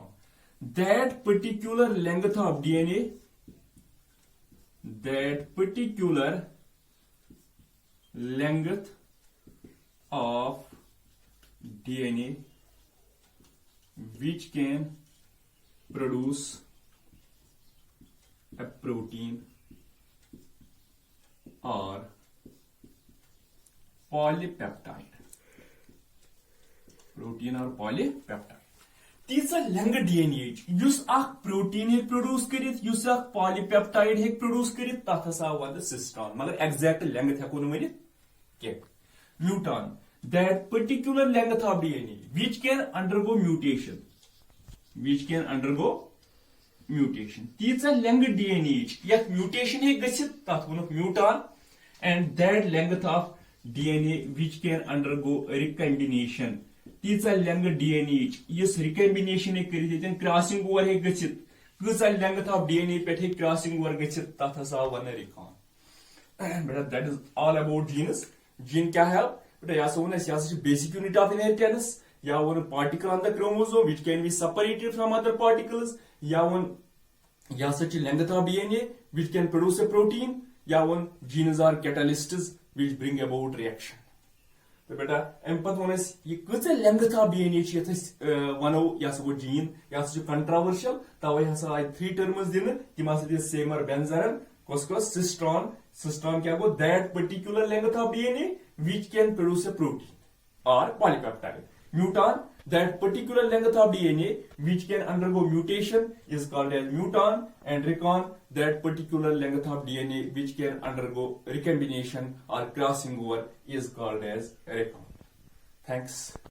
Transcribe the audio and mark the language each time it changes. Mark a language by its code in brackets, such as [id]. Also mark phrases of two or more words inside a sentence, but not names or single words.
[en] That particular length of DNA, that particular length of DNA which can produce a protein or polypeptide. Protein or polypeptide. [ks] तीसरा लंग डीएनए युस अख प्रोटीन हेक प्रोड्यूस करित युस अख पॉलीपेप्टाइड हेक प्रोड्यूस करित तथ हसा वन सिस्टॉन मगर [en] exact length [ks] हेको न वनित के म्यूटॉन [en] that particular length of DNA which can undergo mutation [ks] तीसरा लंग डीएनए यथ म्यूटेशन हेक गसित तथ वनुक म्यूटॉन [en] and that length of DNA which can undergo recombination [ks] तीचा लेंग डीएनए इस रिकॉम्बिनेशन कर [en] crossing over [ks] हे गचित कचा [en] length of DNA [ks] पे [en] crossing over [ks] गचित तथ हसा वन रिकॉन बेटा [en] that is all about genes [ks] जीन क्या है बेटा यह वन [en] basic unit of inheritance [ks] या वन [en] particle on the chromosome which can be separated from other particles [ks] या वन यह [en] length of DNA which can produce a protein [ks] या वन [en] genes are catalysts which bring about reaction [ks] तो बेटा अम पे वन कच [en] length of DNA [ks] वनो यह गो जीन यह कंट्रोवर्शियल तवे हसा आय 3 टर्म्स दिन तम हसा सेमर बेंजरन कस सिस्ट्रॉन क्या गो [en] that particular length of DNA which can produce a protein or polypeptide muton that particular length of DNA which can undergo mutation is called as muton and recon that particular length of DNA which can undergo recombination or crossing over is called as recon. Thanks.